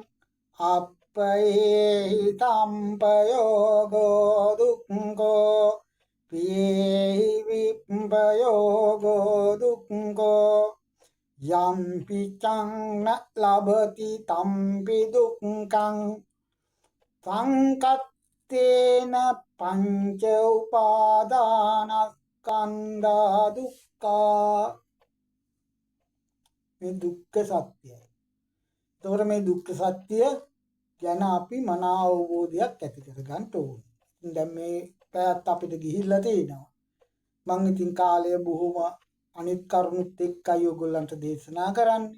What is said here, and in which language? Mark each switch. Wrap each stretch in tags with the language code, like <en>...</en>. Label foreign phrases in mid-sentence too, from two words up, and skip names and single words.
<pi>අප්පයේහිතං පයෝගෝ දුක්ඛෝ, පියේහි විප්පයෝගෝ දුක්ඛෝ, යම්පි චං ලබති තම්පි දුක්ඛං, සංකත්තේන පංච උපාදානස්කන්ධා දුක්ඛා.</pi> <si>මේ දුක්ඛ සත්‍යයි. එතකොට මේ දුක්ඛ සත්‍ය ගැන අපි මන අවබෝධයක් ඇති කරගන්න ඕනේ. දැන් මේ පැයත් අපිට ගිහිල්ලා තිනවා. මම ඉතින් කාලය බොහොම අනිත් කරුණුත් එක්කයි ඔයගොල්ලන්ට දේශනා කරන්නේ.</si>